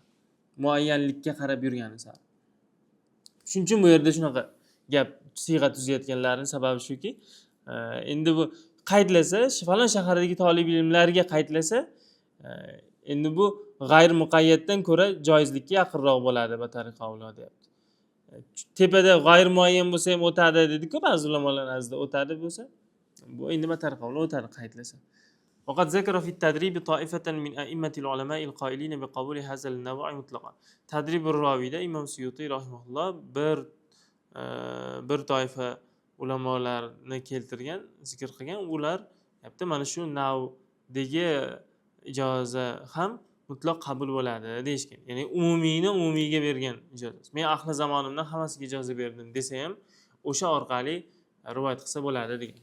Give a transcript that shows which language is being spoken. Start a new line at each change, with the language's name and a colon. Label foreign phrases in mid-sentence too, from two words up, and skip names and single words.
Uzbek: Muayyanlikka qarab yurgani sari. Shuning uchun bu yerda shunaqa gap siyg'a tuzayotganlarning sababi shuki, endi bu qaydlasa, falon shahardagi talib ilmlarga qaydlasa, endi bu g'ayr muqayyatdan ko'ra joizlikka yaqinroq bo'ladi
Arabic: بطريق أولى
Uzbek: deyapti. Tepada g'ayr muayyan bo'lsa ham o'tadi dedi-ku, ba'zi ulamolar nazdida o'tadi bo'lsa, bu endi
Arabic: بطريق أولى
Uzbek: o'tadi qaydlasa.
Arabic: وقد ذكر في التدريب طائفة من أئمة العلماء القائلين بقبول هذا النوع مطلقا. تدريب الراوي
Uzbek: ده
Arabic: إمام سيوطي رحمه الله
Uzbek: bir toifa ulamolarni keltirgan, zikr qilgan. Ular yapti mana shu navdagi ijoza ham mutlaq qabul bo'ladi deyishgan. Ya'ni umumiyni umumiyga bergan ijoza. Men ahli zamonimdan hammasiga ijoza berdim desa ham o'sha orqali rivoyat qilsa bo'ladi degan.